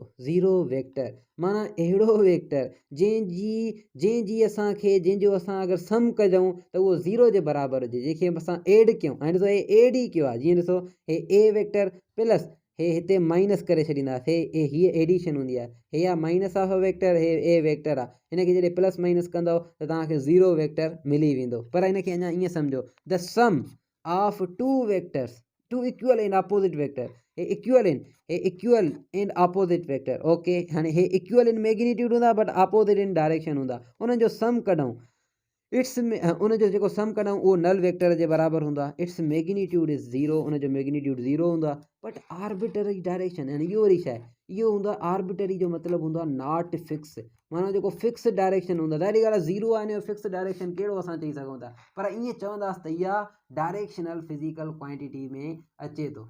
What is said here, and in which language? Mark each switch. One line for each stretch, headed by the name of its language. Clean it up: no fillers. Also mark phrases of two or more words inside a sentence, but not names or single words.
English: zero vector
Sindhi: माना अहिड़ो वेक्टर जंहिंजी जंहिंजो असां अगरि सम कयूं त उहो 0 जे बराबरि हुजे, जंहिंखे असां एड कयूं। हाणे ॾिसो, हे एड ई कयो आहे। जीअं ॾिसो, हे
English: A vector plus
Sindhi: हे हिते माइनस करे छॾींदासीं, हीअ एडिशन हूंदी आहे। हे आहे
English: minus of a vector,
Sindhi: हे
English: A vector
Sindhi: आहे। हिनखे जॾहिं
English: plus minus
Sindhi: कंदव त तव्हांखे 0 वेक्टर मिली वेंदो। पर हिनखे अञा ईअं सम्झो,
English: The sum of 2 vectors, 2 equal and opposite vector, हे equal and opposite vector, okay।
Sindhi: हाणे हे
English: equal in magnitude
Sindhi: हूंदा
English: but opposite in direction
Sindhi: हूंदा, उन्हनि जो सम कढूं। इट्स उनजो जेको सम कढूं उहो
English: null vector
Sindhi: जे बराबरि हूंदो आहे।
English: Its magnitude is zero,
Sindhi: उनजो
English: magnitude zero
Sindhi: हूंदो आहे।
English: but arbitrary direction
Sindhi: यानी इहो वरी छा आहे, इहो हूंदो आहे आर्बिटरी जो मतिलबु हूंदो आहे
English: not fix,
Sindhi: माना जेको
English: fix direction
Sindhi: हूंदो आहे। ज़ाहिरी ॻाल्हि आहे ज़ीरो आहे हिन जो
English: fix direction
Sindhi: कहिड़ो असां चई सघूं था, पर ईअं चवंदासीं त इहा
English: directional physical quantity
Sindhi: में अचे थो।